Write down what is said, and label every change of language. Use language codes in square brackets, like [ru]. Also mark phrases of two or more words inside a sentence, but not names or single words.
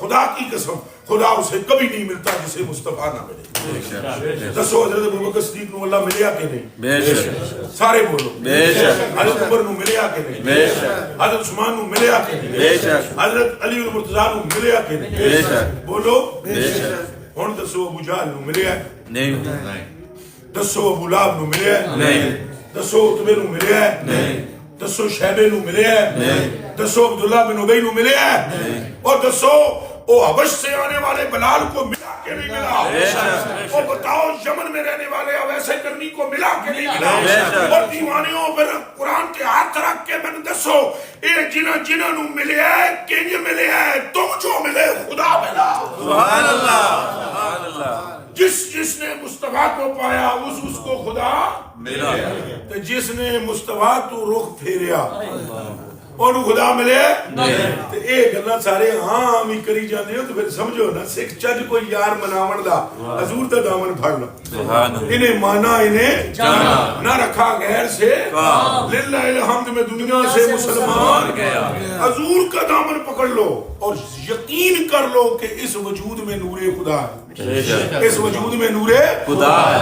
[ur] خدا کی قسم خدا اسے کبھی نہیں ملتا جسے مصطفیٰ نہ ملے۔ [pa] دسو حضرت ابوبکر صدیق نو اللہ ملیا کہ نہیں؟ بے شک، سارے بولو بے شک، حضرت عمر نو ملیا کہ نہیں؟ بے شک، حضرت عثمان نو ملیا کہ نہیں؟ بے شک، حضرت علی المرتضیٰ نو ملیا کہ نہیں؟ بے شک، بولو بے شک، ہن دسو ابو جہل نو ملیا ہے؟ نہیں، دسو ابو لہب نو ملیا ہے؟ نہیں، دسو عتبے نو ملیا ہے؟ نہیں، دسو شیبے نو ملیا ہے؟ نہیں، دسو عبداللہ بن ابی نو ملیا ہے؟ [ur] اور دسو او حبش سے آنے والے بلال کو ملا کہ نہیں ملا؟ اور بتاؤ یمن میں رہنے والے اویس کرنی کو ملا کہ نہیں ملا؟ اور دیوانیوں پر قرآن کے ہاتھ رکھ کے [pa] میں دسو اے جنہاں نو ملیا ہے کنج ملیا ہے؟ [ur] تم جو ملے خدا ملا۔ سبحان اللہ، سبحان اللہ، جس نے مصطفیٰ کو پایا اس کو خدا ملا، [pa] تو جس نے مصطفیٰ تو رخ پھیریا اور خدا ملے تو اے گلاں سارے ہاں ہی کری جاندے ہو، تو پھر سمجھو نا سکھ چج کوئی یار مناون دا حضور دا دامن پھڑ لو، سبحان اللہ، [ur] انہیں مانا انہیں جانا، نہ رکھا غیر سے للہ الحمد میں دنیا سے مسلمان گیا، حضور کا دامن پکڑ لو اور یقین کر لو کہ اس وجود میں نور خدا ہے، اس وجود میں نور خدا ہے،